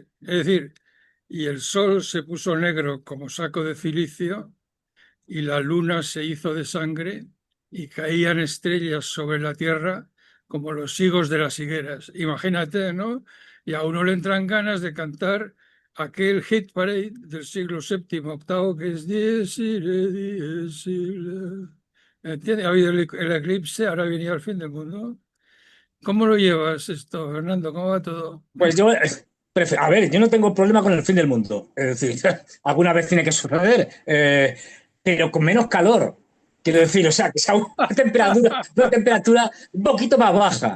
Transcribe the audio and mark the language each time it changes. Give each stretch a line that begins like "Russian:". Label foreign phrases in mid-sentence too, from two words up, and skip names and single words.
Spanish: Es decir, y el sol se puso negro como saco de cilicio, y la luna se hizo de sangre, y caían estrellas sobre la tierra como los higos de las higueras. Imagínate, ¿no? Y a uno le entran ganas de cantar aquel
English: hit parade
Spanish: del siglo séptimo, octavo, que es
Latin: Dies irae, dies irae.
Spanish: ¿Entiendes? Ha habido el eclipse, ahora venía el fin del mundo. ¿Cómo lo llevas esto, Fernando? ¿Cómo va todo? Pues yo, a ver, yo no tengo problema con el fin del mundo. Es decir, alguna vez tiene que suceder, pero con menos calor. Quiero decir, o sea, que sea una temperatura un poquito más baja.